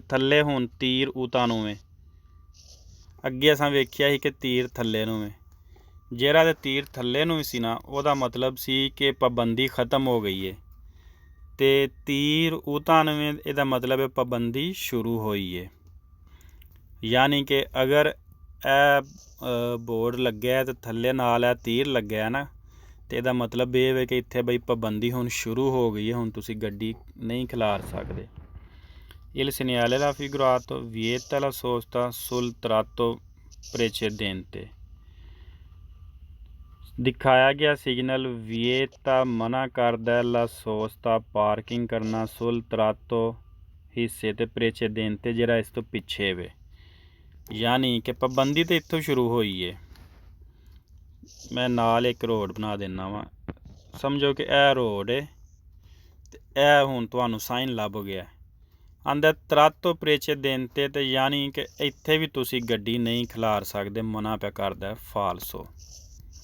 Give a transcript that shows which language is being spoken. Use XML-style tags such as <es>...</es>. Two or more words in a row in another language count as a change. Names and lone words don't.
<pa>ਥੱਲੇ ਹੁਣ ਤੀਰ ਉਤਾਂ ਨੂੰ ਵੇ ਅੱਗੇ ਅਸਾਂ ਵੇਖਿਆ ਸੀ ਕਿ ਤੀਰ ਥੱਲੇ ਨੂੰ ਵੇ ਜਿਹੜਾ ਤੇ ਤੀਰ ਥੱਲੇ ਨੂੰ ਸੀ ਨਾ ਉਹਦਾ ਮਤਲਬ ਸੀ ਕਿ ਪਾਬੰਦੀ ਖ਼ਤਮ ਹੋ ਗਈ ਹੈ ਤੇ ਤੀਰ ਉਤਾਂ ਨੂੰ ਇਹਦਾ ਮਤਲਬ ਹੈ ਪਾਬੰਦੀ ਸ਼ੁਰੂ ਹੋਈ ਹੈ। ਯਾਨੀ ਕਿ ਅਗਰ ਇਹ ਬੋਰਡ ਲੱਗਿਆ ਤੇ ਥੱਲੇ ਨਾਲ ਇਹ ਤੀਰ ਲੱਗਿਆ ਨਾ ਤੇ ਇਹਦਾ ਮਤਲਬ ਇਹ ਹੈ ਕਿ ਇੱਥੇ ਬਈ ਪਾਬੰਦੀ ਹੁਣ ਸ਼ੁਰੂ ਹੋ ਗਈ ਹੈ ਹੁਣ ਤੁਸੀਂ ਗੱਡੀ ਨਹੀਂ ਖਿਲਾਰ ਸਕਦੇ।</pa> <it>Il segnale raffigurato vieta la sosta sul tratto precedente</it> <pa>ਦਿਖਾਇਆ ਗਿਆ ਸਿਗਨਲ ਵਿਏਤਾ ਮਨਾ ਕਰਦਾ</pa> <it>la sosta</it> <pa>ਪਾਰਕਿੰਗ ਕਰਨਾ</pa> <it>sul tratto</it> <pa>ਹਿੱਸੇ ਤੇ ਪ੍ਰੇਚੇਦੇਂਤੇ ਜਿਹੜਾ ਇਸ ਤੋਂ ਪਿੱਛੇ ਵੇ ਯਾਨੀ ਕਿ ਪਾਬੰਦੀ ਤਾਂ ਇੱਥੋਂ ਸ਼ੁਰੂ ਹੋਈ ਹੈ। ਮੈਂ ਨਾਲ ਇੱਕ ਰੋਡ ਬਣਾ ਦਿੰਦਾ ਵਾਂ ਸਮਝੋ ਕਿ ਇਹ ਰੋਡ ਹੈ ਤੇ ਇਹ ਹੁਣ ਤੁਹਾਨੂੰ ਸਾਈਨ ਲੱਭ ਗਿਆ ਆਂਦਾ</pa> <it>tratto precedente</it> <pa>ਤੇ ਯਾਨੀ ਕਿ ਇੱਥੇ ਵੀ ਤੁਸੀਂ ਗੱਡੀ ਨਹੀਂ ਖਿਲਾਰ ਸਕਦੇ ਮਨਾ ਪਿਆ ਕਰਦਾ ਫਾਲਸੋ।</pa>